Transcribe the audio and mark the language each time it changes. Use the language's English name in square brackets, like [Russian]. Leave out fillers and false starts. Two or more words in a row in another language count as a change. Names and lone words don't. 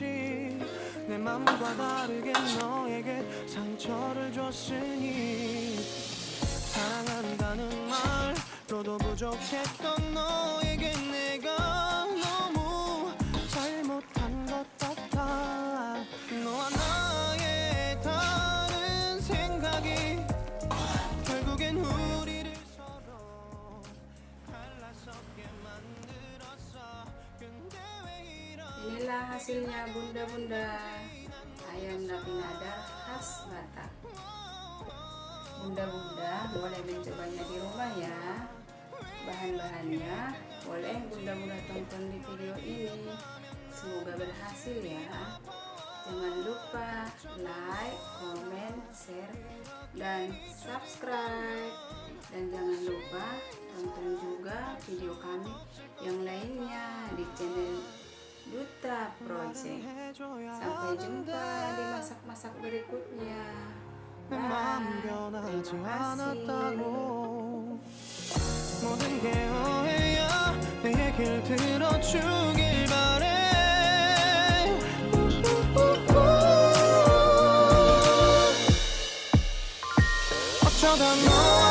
[Korean] 내 맘과 다르게 너에게 상처를 줬으니 사랑한다는 말로도 부족했던 너에게 내가 너무 잘못한 것 같아. 너와 나의 다른 생각이 결국엔 우리를 서로 갈라서게 만들었어. 근데 왜 이런 [Indonesian] Inilah hasilnya bunda-bunda, ayam napi nadar khas Batak. Bunda-bunda boleh mencobanya di rumah ya. Bahan-bahannya boleh bunda-bunda tonton di video ini. Semoga berhasil ya. Jangan lupa like, komen, share, dan subscribe. Dan jangan lupa tonton juga video kami yang lainnya di channel Duta Project. Sampai jumpa di masak-masak berikutnya. [Korean] 내 마음 변하지 않았다고. 모든 게 오해야. 내 얘길 들어주길 바래. 어쩌다 너